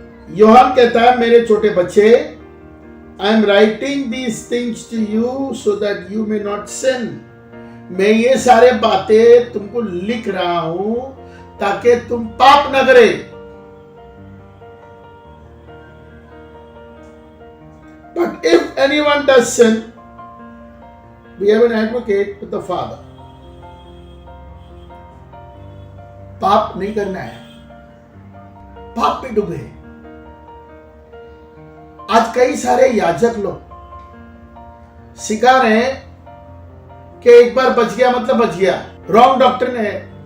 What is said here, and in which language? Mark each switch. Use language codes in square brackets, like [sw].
[hi] यूहन्ना कहता है, मेरे छोटे बच्चे, [en] I am writing these things to you so that you may not sin. [hi] मैं ये सारे बातें तुमको लिख रहा हूं ताकि तुम पाप न करे। [en] But if anyone does sin, we have an advocate with the Father. [hi] पाप नहीं करना है, पाप में डूबे। आज कई सारे याजक लोग सिखा रहे हैं कि एक बार बच गया मतलब बच गया। [en] wrong doctrine [hi] है।